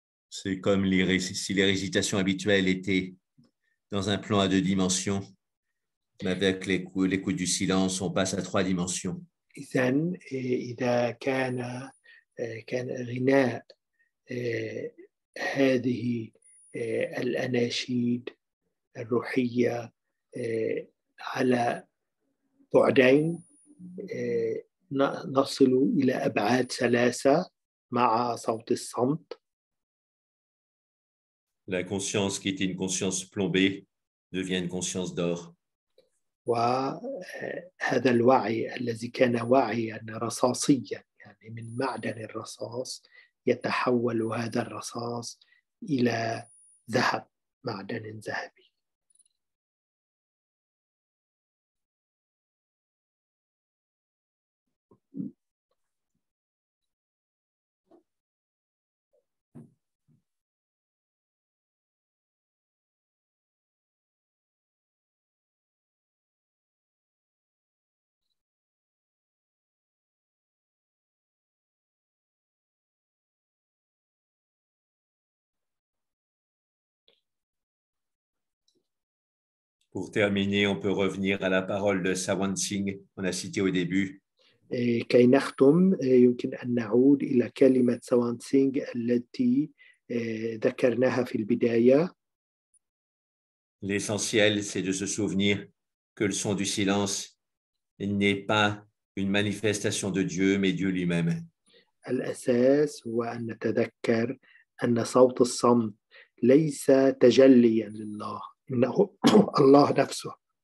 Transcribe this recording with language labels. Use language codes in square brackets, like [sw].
[fr] C'est comme si les récitations habituelles étaient dans un plan à 2 dimensions, mais avec l'écoute du silence, on passe à 3 dimensions. [ar] إذن إذا كان غناء هذه الأناشيد الروحية على بعدين نصل إلى أبعاد 3 مع صوت الصمت. [fr] La conscience qui était une conscience plombée devient une conscience d'or. [ar] وهذا الوعي الذي كان وعيا رصاصيا يعني من معدن الرصاص يتحول هذا الرصاص إلى ذهب، معدن ذهبي. [fr] Pour terminer, on peut revenir à la parole de Sawan Singh, qu'on a cité au début. [ar] كي نختم يمكن أن نعود إلى كلمة سوان سينغ التي ذكرناها في البداية. [fr] L'essentiel, c'est de se souvenir que le son du silence n'est pas une manifestation de Dieu, mais Dieu lui-même. [ar] الأساس هو أن نتذكر أن صوت الصمت ليس تجليا لله، إنه الله نفسه.